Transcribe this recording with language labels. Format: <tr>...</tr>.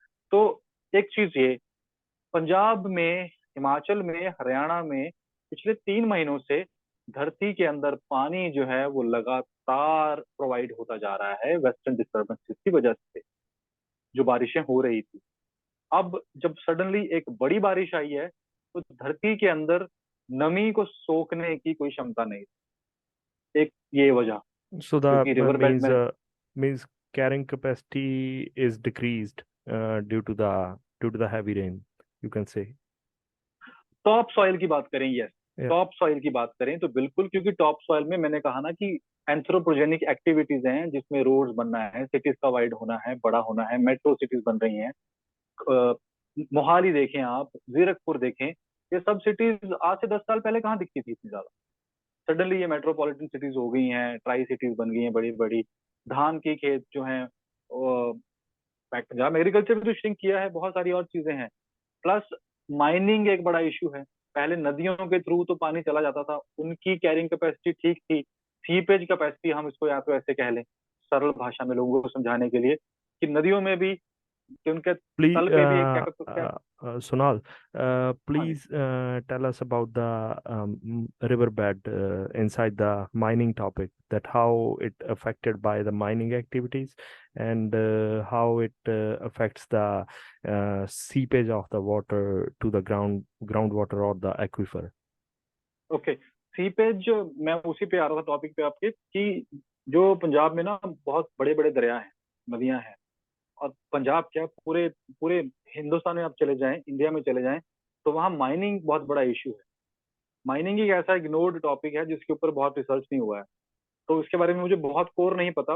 <hi>तो एक चीज ये, पंजाब में, हिमाचल में, हरियाणा में पिछले 3 महीनों से धरती के अंदर पानी जो है वो लगातार प्रोवाइड होता जा रहा है, वेस्टर्न डिस्टर्बेंसेस की वजह से जो बारिशें हो रही थी। अब जब सडनली एक बड़ी बारिश आई है तो धरती के अंदर नमी को सोखने की कोई क्षमता नहीं, एक ये वजह,</hi> <en>So the</en> <hi>क्योंकि रिवर बेड</hi> <en>means</en> <hi>में</hi> <en>means carrying capacity is decreased due to the heavy rain, you can say.</en> <hi>Top soil की बात करें, यस,</hi> <en>Yeah.</en> <hi>टॉप सॉइल की बात करें तो बिल्कुल, क्योंकि टॉप सॉइल में मैंने कहा ना कि एंथ्रोपोजेनिक एक्टिविटीज हैं, जिसमें रोड्स बनना है, सिटीज का वाइड होना है, बड़ा होना है, मेट्रो सिटीज बन रही हैं। अ, मोहाली देखें आप, जीरकपुर देखें, ये सब सिटीज आज से 10 साल पहले कहाँ दिखती थी इतनी ज्यादा। सडनली ये मेट्रोपॉलिटन सिटीज हो गई हैं, ट्राई सिटीज बन गई हैं बड़ी बड़ी। धान की खेत जो हैं, पंजाब एग्रीकल्चर भी तो श्रिंक किया है, बहुत सारी और चीजें हैं। प्लस माइनिंग एक बड़ा इशू है। पहले नदियों के थ्रू तो पानी चला जाता था, उनकी कैरिंग कैपेसिटी ठीक थी। सीपेज कैपेसिटी हम इसको या तो ऐसे कह लें, सरल भाषा में लोगों को समझाने के लिए, कि नदियों में भी, कि उनके</hi> <en>Please,</en> <hi>तल पे भी एक</hi> <en>Sonal,</en> <hi>हाँ जी।</hi> <en>please tell us about the riverbed inside the mining topic, that how it affected by the mining activities, and how it affects the seepage of the water to the groundwater or the aquifer.</en> <hi>Okay, seepage, मैं उसी पे आ रहा था topic पे आपके, कि जो पंजाब में ना बहुत बड़े बड़े दरिया हैं, नदियां हैं। और पंजाब क्या, पूरे पूरे हिंदुस्तान में आप चले जाएं, इंडिया में चले जाएं, तो वहाँ माइनिंग बहुत बड़ा इशू है। माइनिंग एक ऐसा इग्नोर्ड टॉपिक है जिसके ऊपर बहुत रिसर्च नहीं हुआ है, तो इसके बारे में मुझे बहुत कोर नहीं पता।</hi>